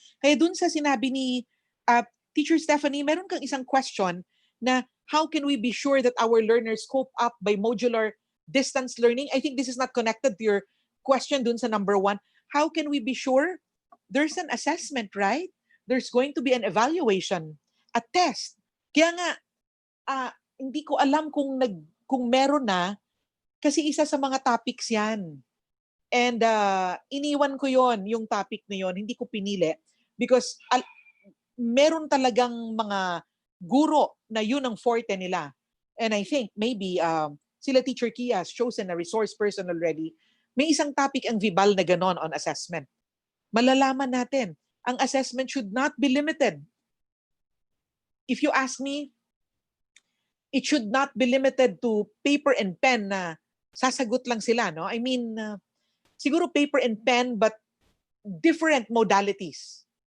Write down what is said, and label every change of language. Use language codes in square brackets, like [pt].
[tl] Kaya dun sa sinabi ni [en] Teacher Stephanie, [tl] meron kang isang [en] question na how can we be sure that our learners cope up by modular distance learning? I think this is not connected to your question [tl] dun sa [en] number 1. How can we be sure? There's an assessment, right? There's going to be an evaluation, a test. [tl] Kaya nga, hindi ko alam kung meron na, kasi isa sa mga topics yan. And iniwan ko yon, yung topic na yon, hindi ko pinili. Because meron talagang mga guro na yun ang forte nila. [en] And I think maybe sila Teacher Kia has chosen a resource person already. [tl] May isang topic ang Vibal na ganon on assessment. Malalaman natin, ang assessment should not be limited. [en] If you ask me, it should not be limited to paper and pen [tl] na sasagot lang sila, no? [en] I mean, siguro paper and pen but different modalities.